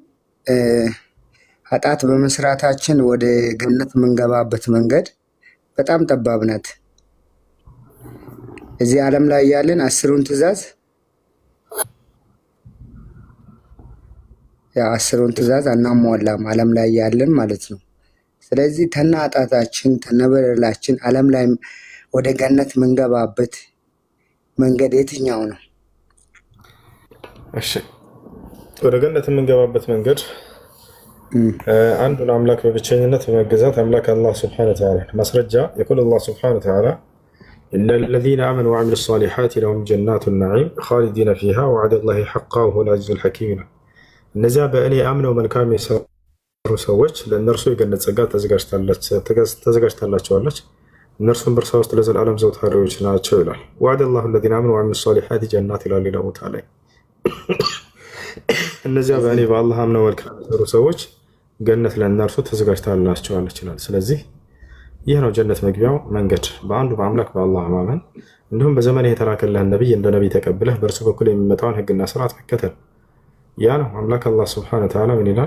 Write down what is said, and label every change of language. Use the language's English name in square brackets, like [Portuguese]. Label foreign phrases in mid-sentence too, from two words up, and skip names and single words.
[Amharic] ኃጢአት በመስራታችን ወደ ገነት የምንገባበት መንገድ በጣም ጠባብ ናት። እዚህ ዓለም ላይ ያለን 10ሩን ትእዛዝ ያ10ሩን ትእዛዝ አናሟላም ዓለም ላይ ያለን ማለት ነው። ስለዚህ ተና ኃጢአታችን ተነበረላችን ዓለም ላይ ወደ ገነት የምንገባበት መንገድ የትኛው ነው? እሺ ወደ ገነት የምንገባበት መንገድ አንዱን አምላክ በብቸኝነት በመገዛት አምላክ አላህ [Arabic] سبحانه وتعالى [Amharic] ማስረጃ يقول [Arabic] الله سبحانه وتعالى إن الذين آمنوا وعملوا الصالحات لهم جنات النعيم خالدين فيها وعد الله حقا وهو العزيز الحكيم [Amharic] እነዚያ በእኔ አምነው መልካም የሰሩ ሰዎች ለእነርሱ የገነት ጸጋ ተዘጋጅታላቸዋለች እነርሱም በእርሷ ውስጥ ለዘላለም ዘውታሪዎች ናቸው ይላል። [Arabic] وعد الله الذين آمنوا وعملوا الصالحات جنات [Amharic] ይላል ሌላ ቦታ ላይ። እነዚያ በእኔ በአላህ አምነው መልካም የሰሩ ሰዎች ገነት ለእነርሱ ተዘጋጅታላቸዋለች ይላል። ስለዚህ ይህ ነው ጀነት መግቢያው መንገድ፣ በአንዱ በአምላክ በአላህ ማመን፣ እንዲሁም በዘመን የተላከልህን ነቢይ እንደ ነቢይ ተቀብለህ በእርሱ በኩል የሚመጣውን ህግና ስርዓት መከተል። ያ ነው አምላክ አላህ [Arabic] سبحانه وتعالى [Amharic] ምን ይላል?